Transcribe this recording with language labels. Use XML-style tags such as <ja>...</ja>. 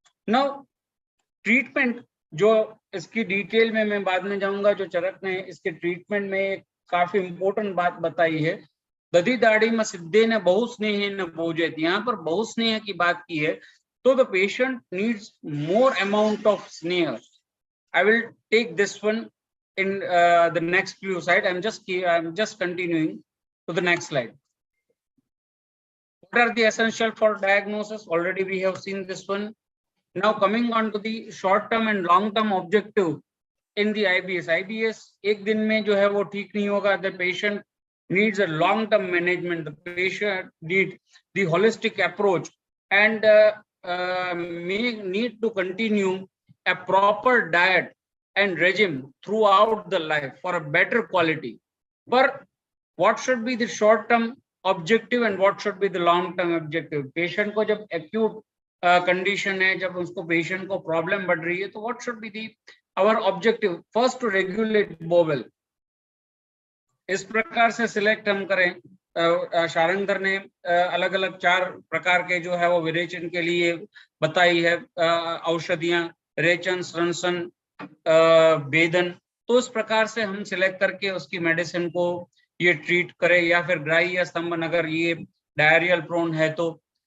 <hi>Now treatment, जो इसकी detail में मैं बाद में जाऊंगा, जो चरक ने इसके ट्रीटमेंट में एक काफी इंपॉर्टेंट बात बताई है,</hi> <sa>दधि दाढ़ी में सिद्धे ने बहु स्नेह न भोजयत.</sa> <hi>यहाँ पर बहु स्नेह की बात की है, तो</hi> <en>The patient needs more amount of स्नेह. I will take this one in the next few slides. I'm just continuing to the next slide. What are the essential for diagnosis? Already we have seen this one. Now coming on to the short term and long term objective in the IBS.</en> <hi>IBS एक दिन में जो है वो ठीक नहीं होगा.</hi> <en>The patient needs a long term management. The patient needs the holistic approach and may need to continue a proper diet and regime throughout the life for a better quality. But what should be the short term objective and what should be the long term objective?</en> <hi>Patient को जब acute condition है, जब उसको patient को problem बढ़ रही है, तो</hi> <en>what should be the our objective? First, to regulate bowel.</en> <hi>इस प्रकार से select हम करें. शारंगधर ने अलग अलग 4 प्रकार के जो है वो विरेचन के लिए बताई है औषधियां, रेचन, स्रंसन, वेदन. तो इस प्रकार से हम सिलेक्ट करके उसकी मेडिसिन को ये ट्रीट करें, या फिर ड्राई या स्तंभन अगर ये डायरियल प्रोन है तो.</hi>